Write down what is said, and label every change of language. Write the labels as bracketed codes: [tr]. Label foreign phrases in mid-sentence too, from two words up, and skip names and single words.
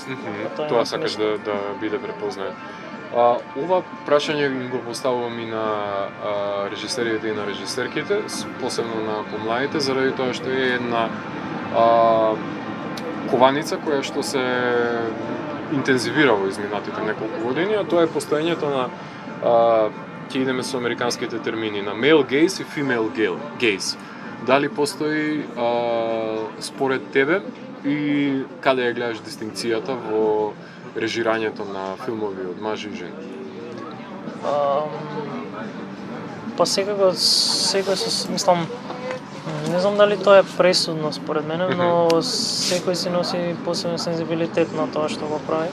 [mk] Тоа сакаш да биде препознаат. Ова прашање го поставувам и на режисерите и на режисерките, посебно на помладите, заради тоа што е една кованица која што се интензивира во изминатите неколку години, а тоа е постоењето на ќе идеме со американските термини на [en] male gaze [mk] и [en] female gaze. [mk] Дали постои според тебе и каде ја гледаш дистинкцијата во режирањето на филмови од мажи и жени? Па секако мислам, не знам дали тоа е пресудно според мене, но секој си носи посебен сензибилитет на тоа што го прави.